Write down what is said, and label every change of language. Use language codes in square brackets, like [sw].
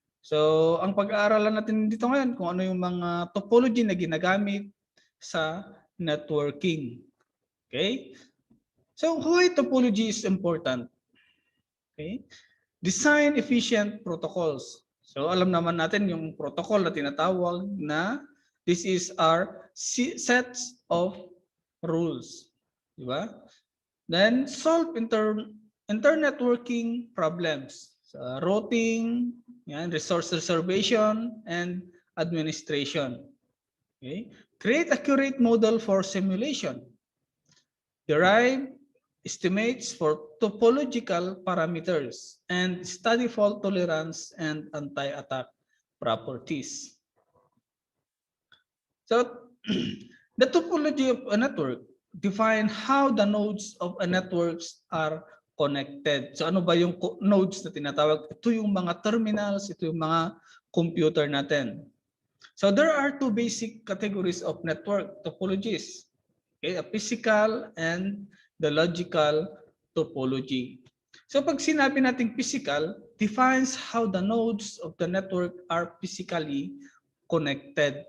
[tl] So, ang pag-aaralan natin dito ngayon kung ano yung mga topology na ginagamit sa networking. [en] Okay? So, why topology is important? Okay? Design efficient protocols. So, [tl] alam naman natin yung protocol na tinatawag na [en] this is our sets of rules. [tl] Di ba? [en] Then, solve inter-networking problems. So, routing, yan, resource reservation, and administration. Okay? Create accurate model for simulation. Derive estimates for topological parameters and study fault tolerance and anti-attack properties. So, the topology of a network define how the nodes of a network are connected. [tl] So ano ba yung nodes na tinatawag? Ito yung mga terminals, ito yung mga computer natin. [en] So there are two basic categories of network topologies. Okay, a physical and the logical topology. So [tl] pag sinabi nating [en] physical, defines how the nodes of the network are physically connected.